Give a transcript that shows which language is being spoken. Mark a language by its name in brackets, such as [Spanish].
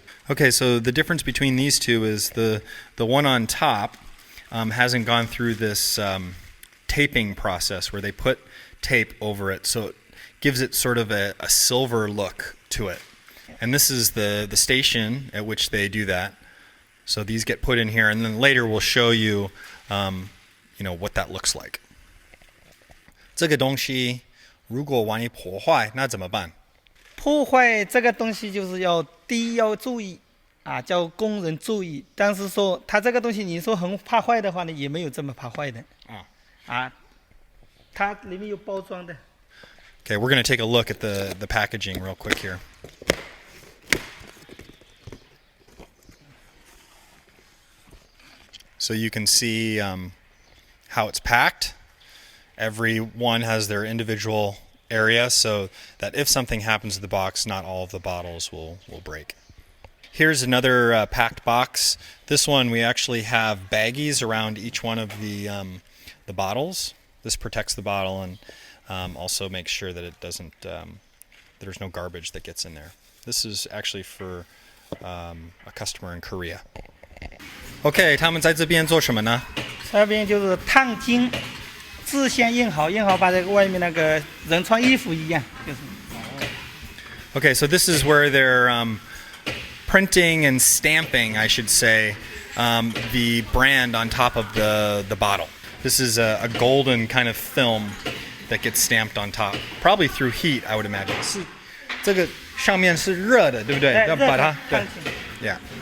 [English] Okay, so the difference between these two is the one on top hasn't gone through this taping process where they put tape over it, so it gives it sort of a silver look to it. And this is the station at which they do that. So these get put in here, and then later we'll show you, what that looks like. [Chinese] 这个东西如果万一破坏，那怎么办？破坏这个东西就是要第一要注意啊，叫工人注意。但是说它这个东西，你说很怕坏的话呢，也没有这么怕坏的。啊，它里面有包装的。 [English] Okay, we're going to take a look at the packaging real quick here. So you can see how it's packed. Every one has their individual area so that if something happens to the box, not all of the bottles will break. Here's another packed box. This one we actually have baggies around each one of the bottles. This protects the bottle and also makes sure that it doesn't, there's no garbage that gets in there. This is actually for a customer in Korea. [Chinese] Okay, 他们在这边做什么呢？这边就是烫金，字先印好，印好把这个外面那个人穿衣服一样，就是。 [English] Okay, so this is where they're printing and stamping, I should say, the brand on top of the bottle. This is a golden kind of film that gets stamped on top, probably through heat, I would imagine. [Chinese] 是这个上面是热的，对不对？要把它对 Yeah.